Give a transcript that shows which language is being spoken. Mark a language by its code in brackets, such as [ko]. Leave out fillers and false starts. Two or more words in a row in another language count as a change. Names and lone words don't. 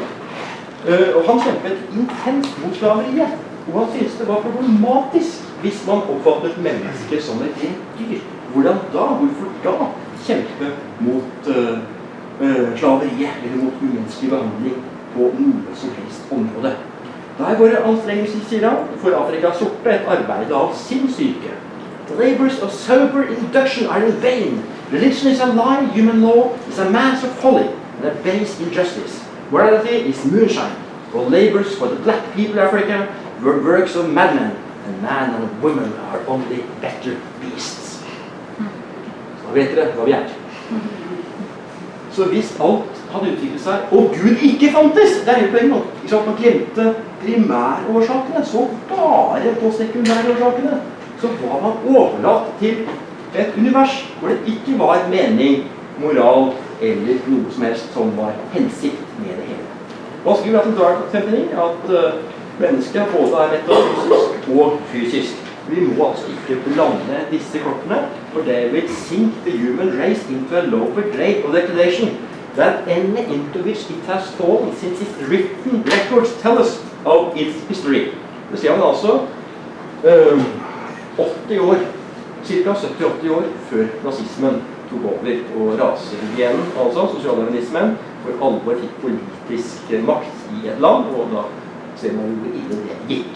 [no] Og han kjempet intenst mot slaveriet, og han syntes det var problematisk hvis man oppfattet mennesker som et dyr. Hvordan da? Hvorfor da kjempe mot slaveriet, eller mot umenneskelig behandling på noe som helst område? Da er våre anstrengelser, sier han, for Afrikas sorte et arbeid av sinnssyke. [en] The labors of sober induction are in vain. Religion is a lie, human law is a mass of folly, and a base injustice. Morality is moonshine. All labors for the black people of Africa were works of madmen, and man and woman are only better beasts. [no] Så vet dere hva vi er. Så hvis alt hadde utviklet seg, og Gud ikke fantes, det er helt poenget nok, man glemte primærårsakene, så bare på sekundærårsakene, så var man overlatt til et univers hvor det ikke var mening, moral eller noe som helst som var hensikt med det hele. Hva skriver Arthur Dark at mennesket både er metafysisk og fysisk. Vi må altså ikke blande disse kortene, for det vil [en] sink the human race into a lower grade of degradation. that any into which it has fallen since its written records tell us of its history. [no] Det ser man altså 80 år, ca. 70-80 år før nazismen tok over, og rasehygienen, altså sosialdarwinismen, for alvor fikk politisk makt i et land, og da ser man jo hvor ille det gikk.